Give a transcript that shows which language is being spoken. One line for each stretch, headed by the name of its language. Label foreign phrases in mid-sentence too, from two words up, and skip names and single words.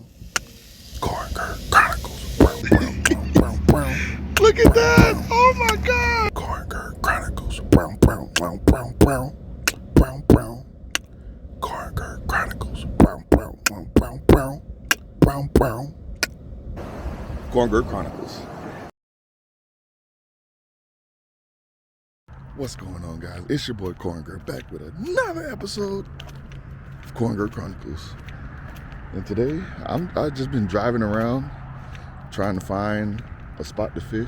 English: Corner Chronicles, pow, pow, pow, pow, pow. Look at that! Oh my God! Corner Chronicles, pow, pow, pow, pow, pow, pow, pow. Corner Chronicles, pow, pow, pow, pow, pow, pow, pow. Corner Chronicles. What's going on, guys? It's your boy Corn back with another episode of Corn Chronicles. And today, I've just been driving around trying to find a spot to fish.